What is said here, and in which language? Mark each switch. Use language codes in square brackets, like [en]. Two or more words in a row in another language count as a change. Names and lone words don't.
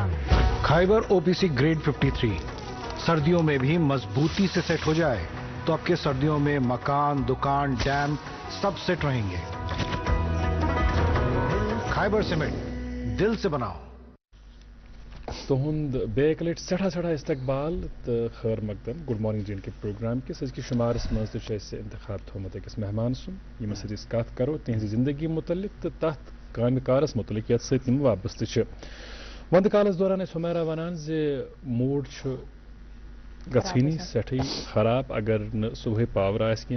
[ur] خیبر او پی سی گریڈ 53 سردیوں میں بھی مضبوطی سے سیٹ ہو جائے تو آپ کے سردیوں میں مکان, دکان, ڈیم سب سیٹ رہیں گے. خیبر سیمنٹ, دل سے بناؤ. [ks] تہد بیک لٹ سٹھا سٹھا استقبال تو خیر مقدم گڈ مارننگ جی کے پروگرام کس ازکہ شمارس مز انتخاب تھومت أکس مہمان سن یمس سۭتۍ أسۍ کتھ کرو تہذ زندگی متعلق تو تتھ کامہ کارس متعلق یتھ سۭتۍ یِم وابستہٕ چھِ. وندٕ کالس دوران ٲسۍ حمیرا ونان زِ موڈ چھُ گژھٲنی سٮ۪ٹھٕے خراب اگر نہٕ صبحٲے پاور آسہِ کینٛہہ.